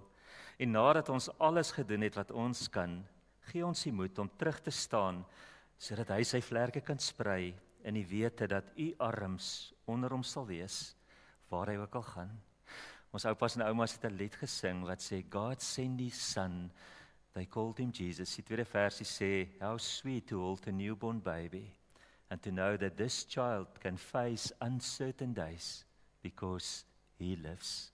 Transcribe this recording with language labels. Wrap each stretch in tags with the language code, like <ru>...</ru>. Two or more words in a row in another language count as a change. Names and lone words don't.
<af>En nadat ons alles gedoen het wat ons kan, gee ons die moed om terug te staan, sodat hy sy vlerke kan sprei in die wete dat u arms onder hom sal wees, waar hy ook al gaan. Ons oupas en oumas het 'n lied gesing wat sê,</af> <en>God send his son, they called him Jesus.</en> <af>Die tweede versie sê,</af> <en>how sweet to hold a newborn baby, and to know that this child can face uncertain days, because he lives.</en>